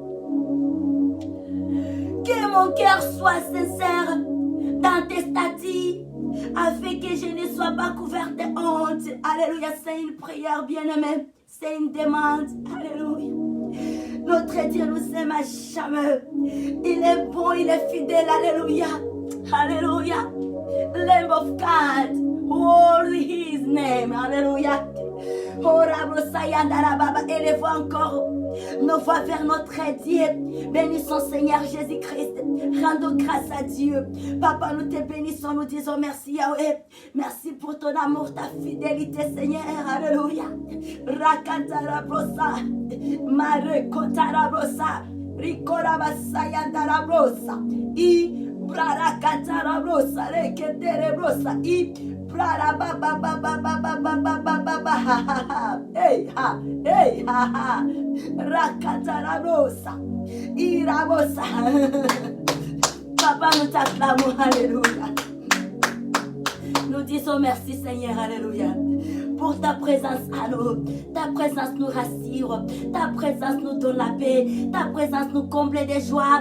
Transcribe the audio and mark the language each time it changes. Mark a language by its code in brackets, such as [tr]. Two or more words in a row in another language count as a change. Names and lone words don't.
[fr] Que mon cœur soit sincère dans tes statuts, afin que je ne sois pas couvert de honte. Alléluia. C'est une prière bien-aimée. C'est une demande. Alléluia. Notre Dieu nous aime à jamais. Il est bon, il est fidèle. Alléluia. Alléluia. [en] Lamb of God. Holy His name. [fr] Alléluia. Élevons encore nos voix vers notre Dieu. Bénissons Seigneur Jésus-Christ. Rendons grâce à Dieu. Papa, nous te bénissons, nous disons merci Yahweh. Merci pour ton amour, ta fidélité Seigneur. Alléluia. Rakatarabosa. Marekotarabosa. Rikorabasayandarabosa. I Brarakatarabosa. Reketerebrosa. I hey ha, hey ha ha, rakatarabosa, irabosa. Papa, nous t'acclamons, alléluia. Nous disons merci Seigneur, alléluia, pour ta présence à nous. Ta présence nous rassure, ta présence nous donne la paix, ta présence nous comble de joie.